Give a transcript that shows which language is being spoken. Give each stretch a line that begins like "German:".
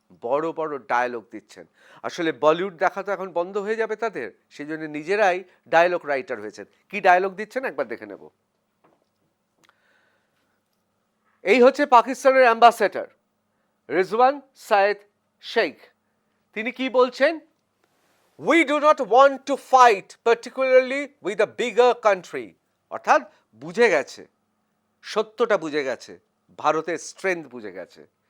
Bangla: বড় বড় ডায়লগ দিচ্ছেন। আসলে বলিউড দেখা তো এখন বন্ধ হয়ে যাবে তাদের, সেই জন্য নিজেরাই ডায়লগ রাইটার হয়েছেন। কি ডায়লগ দিচ্ছেন একবার দেখে নেব। এই হচ্ছে পাকিস্তানের অ্যাম্বাসেডর রিজওয়ান সায়েদ শেখ। তিনি কি বলছেন?
English: We do not want to fight particularly with a bigger country.
Bangla: অর্থাৎ বুঝে গেছে, সত্যটা বুঝে গেছে, ভারতের স্ট্রেংথ বুঝে গেছে।